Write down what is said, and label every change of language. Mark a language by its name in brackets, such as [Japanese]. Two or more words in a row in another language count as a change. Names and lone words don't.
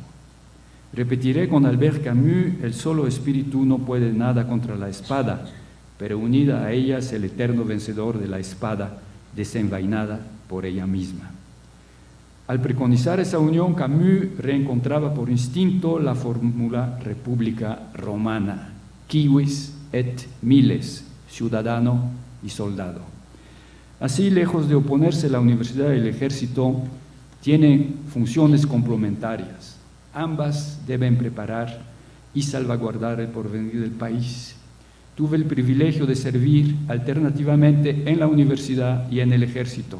[Spanish] Repetiré con Albert Camus: el solo espíritu no puede nada contra la espada, pero unida a ella es el eterno vencedor de la espada, desenvainada por ella misma. Al preconizar esa unión, Camus reencontraba por instinto la fórmula república romana: [Latin] civis et miles, [Spanish] ciudadano y soldado. Así, lejos de oponerse, la universidad y el ejército tienen funciones complementarias. Ambas deben preparar y salvaguardar el porvenir del país. Tuve el privilegio de servir alternativamente en la universidad y en el ejército.